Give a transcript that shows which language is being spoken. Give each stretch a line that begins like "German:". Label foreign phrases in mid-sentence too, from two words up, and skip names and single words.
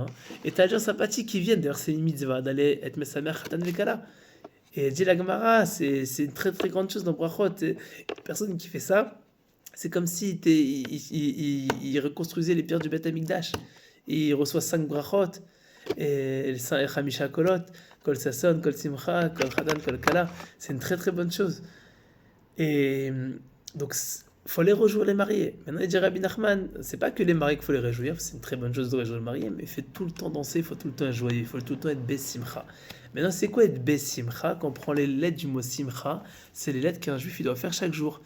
French: Et t'as des gens sympathiques qui viennent. D'ailleurs, c'est une mitzvah d'aller être
Hebrew: משמח חתן וכלה.
French: Et dit la Gemara, c'est une très très grande chose dans Brachot. Et une personne qui fait ça, c'est comme si il reconstruisait les pierres du
Hebrew: בית המקדש.
French: Il reçoit 5 brachot, et les 5
Hebrew: חמשה קולות, קול ששון, קול שמחה, קול חתן, קול כלה.
French: C'est une très très bonne chose. Et donc, il faut les réjouir les mariés. Maintenant, il dit Rabbi Nachman, c'est pas que les mariés qu'il faut les réjouir, c'est une très bonne chose de réjouir les mariés, mais il faut tout le temps danser, il faut tout le temps être joyeux, il faut tout le temps être Bessimcha. Maintenant, c'est quoi être Bessimcha? Quand on prend les lettres du mot Simcha, c'est les lettres qu'un juif il doit faire chaque jour.